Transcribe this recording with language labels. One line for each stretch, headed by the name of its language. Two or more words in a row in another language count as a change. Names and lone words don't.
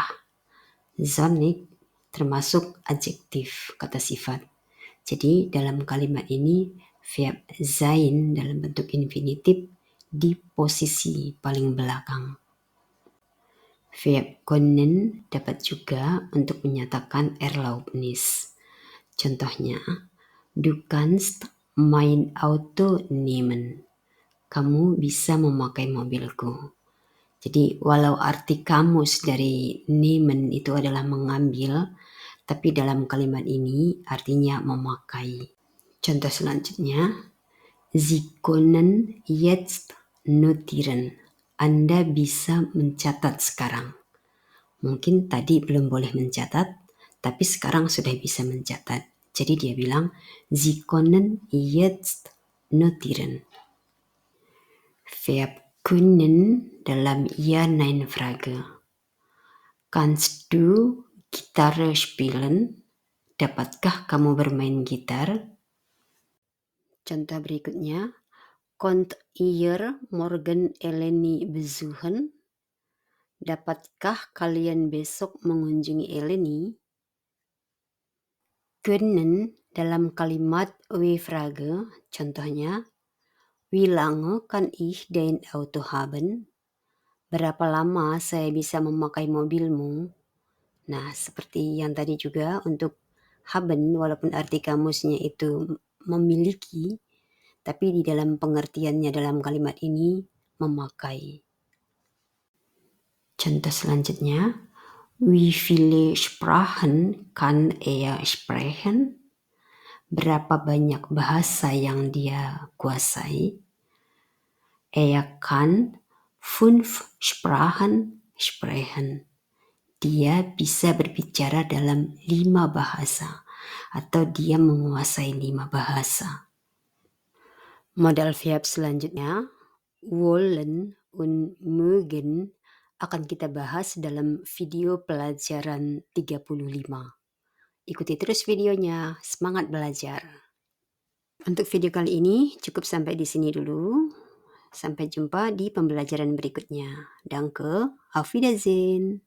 Indonesian: Sonnig termasuk adjektif, kata sifat. Jadi dalam kalimat ini verb sein dalam bentuk infinitif di posisi paling belakang.
German: Verb können
Indonesian: dapat juga untuk menyatakan Erlaubnis. Contohnya,
German: du kannst mein Auto nehmen.
Indonesian: Kamu bisa memakai mobilku. Jadi walau arti kamus dari nehmen itu adalah mengambil, tapi dalam kalimat ini artinya memakai. Contoh selanjutnya,
German: Sie können jetzt notieren.
Indonesian: Anda bisa mencatat sekarang. Mungkin tadi belum boleh mencatat, tapi sekarang sudah bisa mencatat. Jadi dia bilang,
German: Sie können jetzt notieren. Verb können
Indonesian: dalam Ja-Nein-Frage.
German: Kannst du Gitarre spielen?
Indonesian: Dapatkah kamu bermain gitar? Contoh berikutnya,
German: Kommt ihr morgen Eleni besuchen?
Indonesian: Dapatkah kalian besok mengunjungi Eleni? Können dalam kalimat W-Frage, contohnya,
German: Wie lange kann ich dein Auto haben?
Indonesian: Berapa lama saya bisa memakai mobilmu? Nah, seperti yang tadi juga untuk haben, walaupun arti kamusnya itu memiliki, tapi di dalam pengertiannya dalam kalimat ini memakai. Contoh selanjutnya,
German: wie viele Sprachen kann er sprechen?
Indonesian: Berapa banyak bahasa yang dia kuasai?
German: Er kann 5 Sprachen sprechen.
Indonesian: Dia bisa berbicara dalam 5 bahasa atau dia menguasai 5 bahasa. Modal verb selanjutnya,
German: wollen und mögen
Indonesian: akan kita bahas dalam video pelajaran 35. Ikuti terus videonya, semangat belajar. Untuk video kali ini cukup sampai di sini dulu. Sampai jumpa di pembelajaran berikutnya.
German: Danke, auf Wiedersehen.